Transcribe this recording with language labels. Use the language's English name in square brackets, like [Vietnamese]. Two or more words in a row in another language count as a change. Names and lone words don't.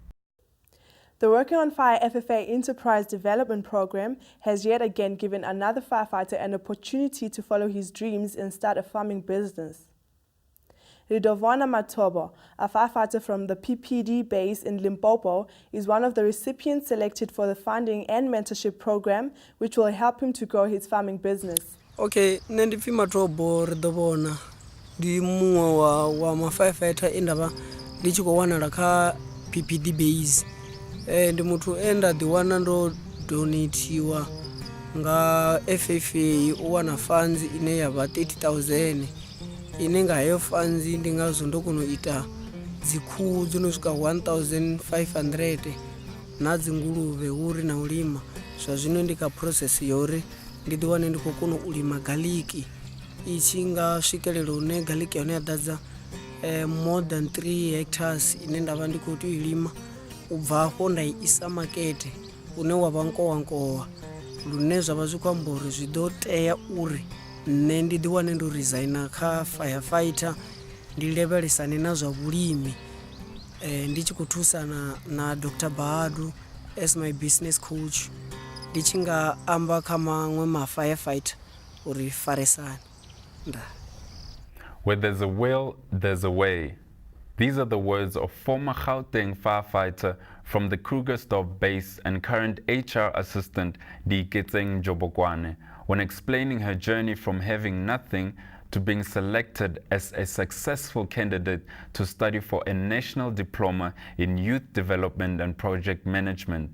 [English] The Working on Fire FFA Enterprise Development Program has yet again given another firefighter an opportunity to follow his dreams and start a farming business. Ridovana Matobo, a firefighter from the PPD base in Limpopo, is one of the recipients selected for the funding and mentorship program, which will help him to grow his farming business. [Venda] Okay, Nandiphi Matobo Ridovana, di mungwe wa ma firefighter endaba ndi tshi khou wanala kha PPD base. Ndi muthu enda ḓi wana ndo donatiwa nga FFA u wana funds ine ya vha 30,000 ine nga heyo funds ndi ngazwo ndo kona u ita dzikhuhu dzo no swika 1,500 na dzinguluvhe uri na u lima. Zwa zwino ndi kha process yori ndi ḓi wane ndi khou kona u lima garlic i tshi nga swikelela une garlic yone ya ḓadza [English] more than 3 hectares [Venda] ine ndavha ndi khou tea u lima. Ubva afho nda isa makete une wa vha nkowankowa lune zwa vha zwi khou amba uri zwi ḓo tea uri nṋe ndi ḓi wane ndo resigna kha firefighter ndi levelesane na zwa vhulimi ndi tshi khou thusana na Dr. Bahadu [English] as my business coach [Venda] ndi tshi nga amba kha maṅwe ma firefighter uri faresane. [English] Where there's a will, there's a way. These are the words of former Gauteng firefighter from the Krugersdorp base and current HR assistant Jobokwane when explaining her journey from having nothing to being selected as a successful candidate to study for a national diploma in youth development and project management.